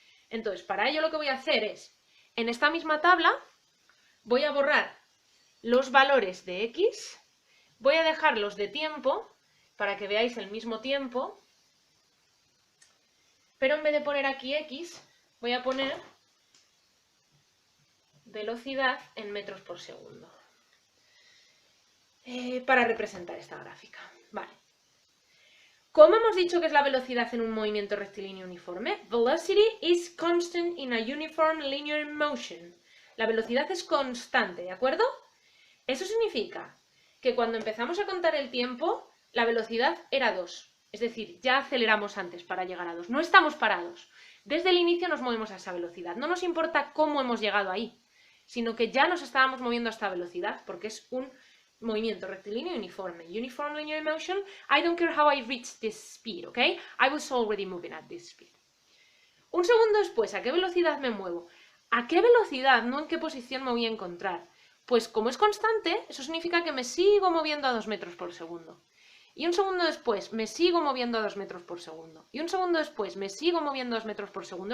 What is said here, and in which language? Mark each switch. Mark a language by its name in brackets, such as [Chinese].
[Spanish] Entonces, para ello lo que voy a hacer es, en esta misma tabla, voy a borrar los valores de X, voy a dejar los de tiempo, para que veáis el mismo tiempo, pero en vez de poner aquí X, voy a poner velocidad en metros por segundo, para representar esta gráfica. Vale. ¿Cómo hemos dicho que es la velocidad en un movimiento rectilíneo uniforme? [English] Velocity is constant in a uniform linear motion. [Spanish] La velocidad es constante, ¿de acuerdo? Eso significa que cuando empezamos a contar el tiempo, la velocidad era 2. Es decir, ya aceleramos antes para llegar a 2. No estamos parados. Desde el inicio nos movemos a esa velocidad. No nos importa cómo hemos llegado ahí, sino que ya nos estábamos moviendo a esta velocidad porque es un movimiento rectilíneo uniforme. [English] Uniform linear motion, I don't care how I reach this speed, ¿ok? I was already moving at this speed. [Spanish] Un segundo después, ¿a qué velocidad me muevo? ¿A qué velocidad? No en qué posición me voy a encontrar. Pues como es constante, eso significa que me sigo moviendo a 2 metros por segundo. Y un segundo después me sigo moviendo a 2 metros por segundo. Y un segundo después me sigo moviendo a 2 metros por segundo.